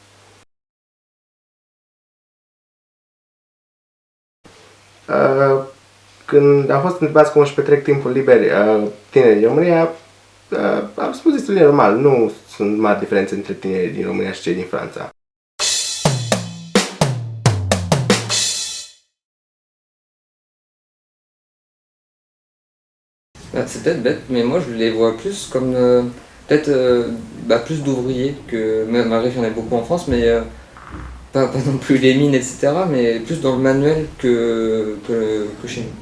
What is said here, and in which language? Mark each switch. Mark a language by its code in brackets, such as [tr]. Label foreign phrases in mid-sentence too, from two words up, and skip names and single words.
[ro] Când am fost întrebați cum își petrec timpul liber tinerii din România, am spus destul de normal, nu sunt mari diferențe între tinerii din România și cei din Franța. [fr] C'est peut-être bête, mais moi je les vois plus comme peut-être plus d'ouvriers que malgré qu'il y en a beaucoup en France, mais pas non plus les mines, etc., mais plus dans le manuel que chez nous.